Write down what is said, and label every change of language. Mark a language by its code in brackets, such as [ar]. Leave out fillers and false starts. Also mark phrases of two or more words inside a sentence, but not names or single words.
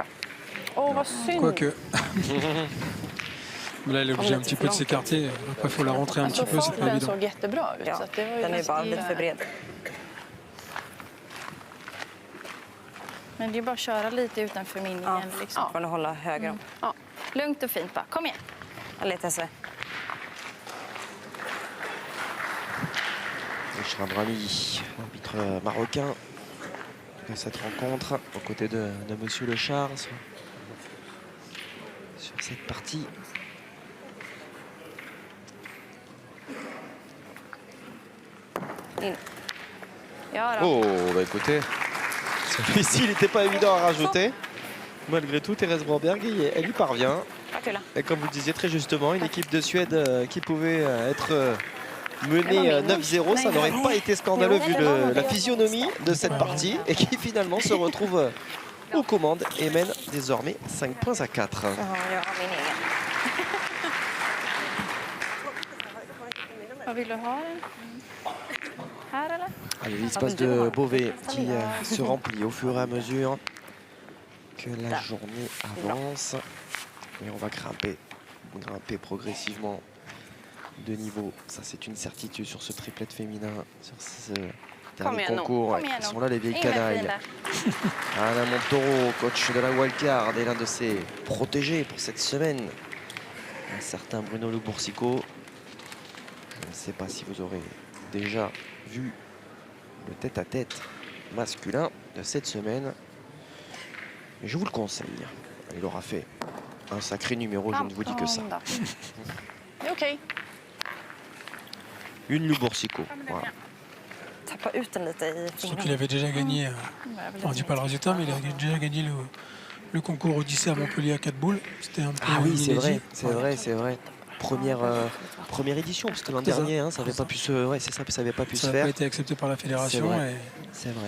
[da] Åh, hvor synd. [fr] Quoique. Mais là, elle est obligée un petit peu de s'écarter. Après, il faut la rentrer un petit peu, c'est pas [sv] Den [fr] évident. [sv] såg jättebra ut. Så att det var ju Den är bara nästan- lite för bred. Men det är bara att köra lite utanför minningen. Liksom. Får du hålla höger om. Ja. Lugnt och fint bara. Kom igen. Lite så. [fr] Chram Rami, arbitre marocain de cette rencontre, aux côtés de Monsieur Le Char sur cette partie. [sv] Ja, då. [fr] Oh, bah écoutez, celui-ci, il n'était pas évident à rajouter. Malgré tout, Thérèse Broberg, elle y parvient. Et comme vous le disiez très justement, une équipe de Suède qui pouvait être menée 9-0, ça n'aurait pas été scandaleux vu la physionomie de cette partie et qui finalement se retrouve aux commandes et mène désormais 5 points à 4. [sv] Ja, jag har min egen. Vad vill du ha den? Här eller? [fr] Allez, l'espace de Beauvais qui se remplit au fur et à mesure que la journée avance. Et on va grimper progressivement de niveau. Ça, c'est une certitude sur ce triplet féminin, sur ce dernier concours. Ils sont là, les vieilles canailles. Anna Montoro, coach de la wildcard, est l'un de ses protégés pour cette semaine. Un certain Bruno Le Boursicot. Je ne sais pas si vous aurez déjà vu le tête-à-tête masculin de cette semaine. Mais je vous le conseille. Il aura fait un sacré numéro, je ne vous dis que ça. [sv] Det är okej. [fr] Une Le Boursicot. Voilà. [sv] Tappa ut den lite i [fr] Surtout qu'il avait déjà gagné, on ne dit pas le résultat, mais il a déjà gagné le concours Odyssée à Montpellier à 4 boules. C'était un peu Ah oui, c'est vrai, inédit. c'est vrai, c'est vrai. Première édition, parce que l'an C'est ça. dernier, hein, ça n'avait pas pu se, ouais, c'est ça, ça avait pas pu Ça se n'a pas faire. été accepté par la fédération. C'est vrai. C'est vrai.